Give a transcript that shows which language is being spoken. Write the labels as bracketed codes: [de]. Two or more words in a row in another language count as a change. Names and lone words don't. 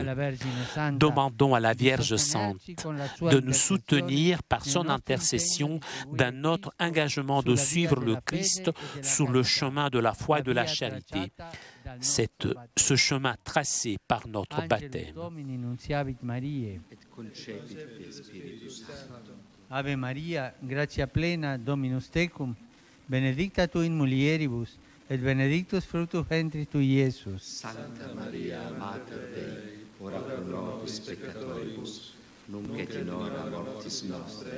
[fr] Demandons à la Vierge Sainte de nous soutenir par son intercession dans notre engagement de suivre le Christ sur le chemin de la foi et de la charité. Ce chemin tracé par notre baptême. [la] Ave Maria, gratia plena, Dominus tecum, benedicta tu in mulieribus, et benedictus fructus ventris tui, Iesus. Santa Maria, Mater Dei, ora pro nobis peccatoribus, nunc et in hora mortis nostre.